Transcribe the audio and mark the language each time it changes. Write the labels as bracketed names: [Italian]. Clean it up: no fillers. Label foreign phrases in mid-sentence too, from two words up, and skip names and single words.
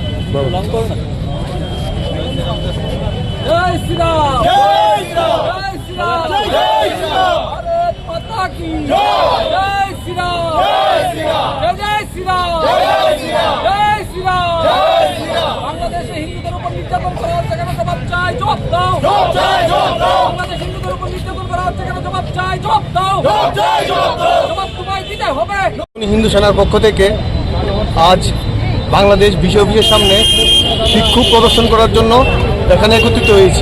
[Hindi] जय श्री राम, जय श्री राम, जय श्री राम, भारत माता की जय श्री राम, जय श्री राम, जय श्री राम, जय श्री राम, जय श्री राम, जय श्री राम। [Bangla] বাংলাদেশে হিন্দুদের উপর নির্যাতন করা হচ্ছে কেন? জবাব চাই, জবাব দাও, জবাব চাই, জবাব দাও। বাংলাদেশে হিন্দুদের উপর নির্যাতন করা হচ্ছে কেন? জবাব চাই, জবাব দাও, জবাব চাই, জবাব দাও। জবাব তোমায় দিতে হবে। হিন্দু সেনার পক্ষ থেকে আজ বাংলাদেশ বিষয় অফিসের সামনে বিক্ষোভ প্রদর্শন করার জন্য এখানে একত্রিত হয়েছি।